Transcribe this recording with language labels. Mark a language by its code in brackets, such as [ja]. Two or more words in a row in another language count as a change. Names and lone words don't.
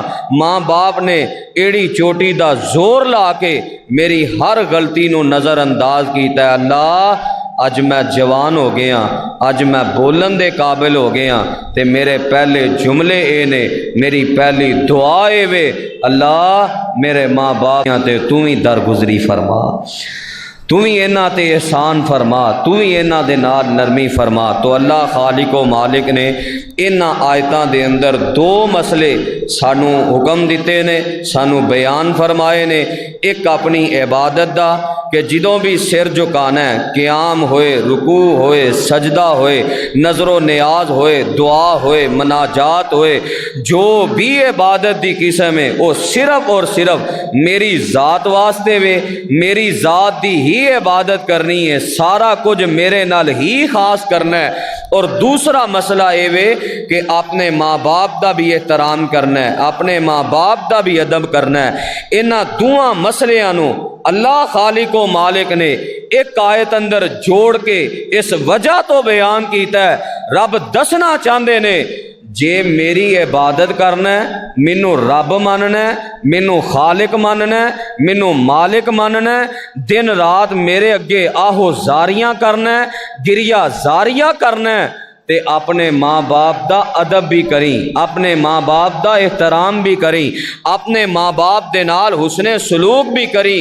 [pa] ماں باپ نے ایڑی چوٹی دا زور لا کے میری ہر غلطی نو نظر انداز کیتا ہے۔ اللہ اج میں جوان ہو گیا، اج میں بولن دے قابل ہو گیا، تے میرے پہلے جملے اے نے، میری پہلی دعا اے وے، اللہ میرے ماں باپ تے تو ہی درگزری فرما، تو ہی انہاں تے احسان فرما، تو ہی انہاں دے نال نرمی فرما۔ تو اللہ خالق و مالک نے انہاں آیتاں دے اندر دو مسئلے سانو حکم دیتے نے، سانو بیان فرمائے نے۔ ایک اپنی عبادت دا کہ جدوں بھی سر جھکانا ہے، قیام ہوئے، رکوع ہوئے، سجدہ ہوئے، نظر و نیاز ہوئے، دعا ہوئے، مناجات ہوئے، جو بھی عبادت دی قسم ہے وہ صرف اور صرف میری ذات واسطے وے، میری ذات دی ہی عبادت کرنی ہے، سارا کچھ میرے نال ہی خاص کرنا ہے۔ اور دوسرا مسئلہ اے وے کہ اپنے ماں باپ دا بھی احترام کرنا ہے، اپنے ماں باپ دا بھی ادب کرنا ہے۔ انہاں دوواں مسئلیاں نو اللہ خالق و مالک نے ایک آیت اندر جوڑ کے اس وجہ تو بیان کیتا ہے، رب دسنا چاہندے نے جے میری عبادت کرنا ہے، مینوں رب ماننا ہے، مینوں خالق ماننا ہے، مینوں مالک ماننا ہے، دن رات میرے اگے آہو زاریاں کرنا ہے، گریہ زاریاں کرنا ہے، تے اپنے ماں باپ دا ادب بھی کریں، اپنے ماں باپ دا احترام بھی کریں، اپنے ماں باپ دے نال حسن سلوک بھی کریں۔